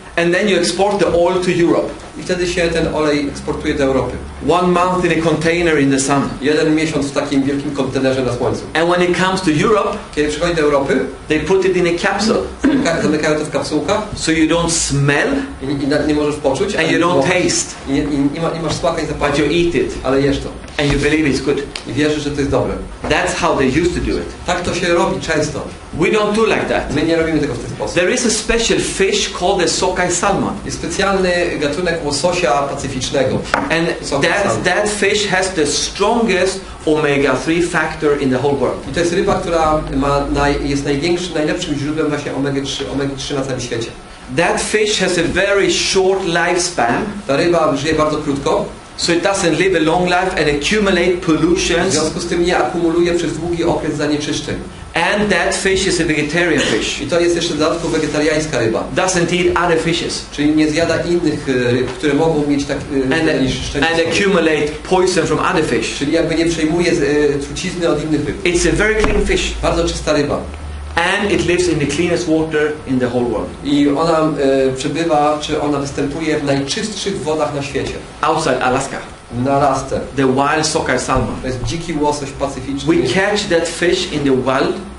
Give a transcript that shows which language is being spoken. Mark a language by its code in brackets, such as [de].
[en] And then you export the oil to Europe. [pl] I wtedy się ten olej eksportuje do Europy. [en] 1 month in a container in the sun. [pl] 1 miesiąc w takim wielkim kontenerze na słońcu. [en] And when it comes to Europe, Europe, [pl] kiedy przychodzi do Europy, [en] they put it in a capsule, [pl] zamykają to w kapsułkach [en] so you don't smell [pl] i nie możesz poczuć, [en] and you don't taste, [pl] i nie masz smaku i zapachu, [en] but you eat it [pl] ale jesz to [en] and you believe it's good. [pl] i wierzysz, że to jest dobre. [en] That's how they used to do it. [pl] Tak to się robi często. [en] We don't do like that. [pl] My nie robimy tego w ten sposób. [en] There is a special fish called the sockeye salmon, [pl] Jest specjalny gatunek łososia pacyficznego. [en] and Sockeye salmon. that fish has the strongest omega-3 factor in the whole world. [pl] I to jest ryba, która jest najlepszym źródłem właśnie omega-3 na całym świecie. [en] That fish has a very short lifespan, [pl] Ta ryba żyje bardzo krótko, [en] so it doesn't live a long life and accumulate [pl] w [en] pollutions. [pl] związku z tym nie akumuluje przez długi okres zanieczyszczeń. [en] And that fish is a vegetarian fish. [pl] I to jest jeszcze w dodatku wegetariańska ryba. [en] Doesn't eat other fishes. [pl] Czyli nie zjada innych ryb, które mogą mieć zanieczyszczenie. [en] And accumulate poison from other fish. [pl] Czyli jakby nie przejmuje trucizny od innych ryb. [en] It's a very clean fish. [pl] Bardzo czysta ryba. [en] And it lives in the cleanest water in the whole world. [pl] I ona przebywa, czy ona występuje w najczystszych wodach na świecie. [en] Outside Alaska. [pl] Na Alasce. [en] The wild sockeye salmon. [pl] To jest dziki łosoś pacyficzny. [en] We catch that fish in the wild.